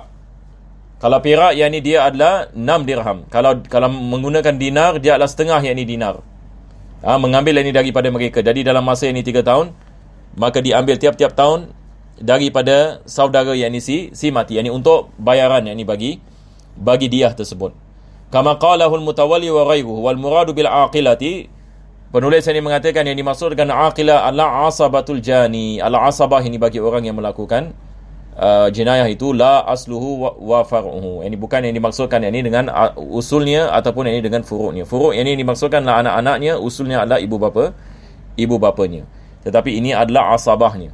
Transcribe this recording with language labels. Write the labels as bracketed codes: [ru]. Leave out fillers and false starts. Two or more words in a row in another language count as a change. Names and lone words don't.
[ms] Kalau perak yang ini dia adalah 6 dirham. Kalau menggunakan dinar, dia adalah setengah yang ini dinar. Mengambil yang ini daripada mereka. Jadi dalam masa yang ini 3 tahun, maka diambil tiap-tiap tahun daripada saudara yang ini si mati, yang ini untuk bayaran yang ini bagi dia tersebut. [ar] كما قاله المتولي وغيره والمراد بالعاقلة. [ms] Penulis ini mengatakan yang dimaksud dengan aqilah adalah [ar] عصبة الجاني. [ms] Al-asabah ini bagi orang yang melakukan jenayah itu [ar] لا أصله وفرعه. [ms] Ini bukan yang dimaksudkan yang ini dengan usulnya ataupun yang ini dengan furuknya. Furuk yang ini dimaksudkanlah anak-anaknya, usulnya adalah ibu bapanya. Tetapi ini adalah asabahnya.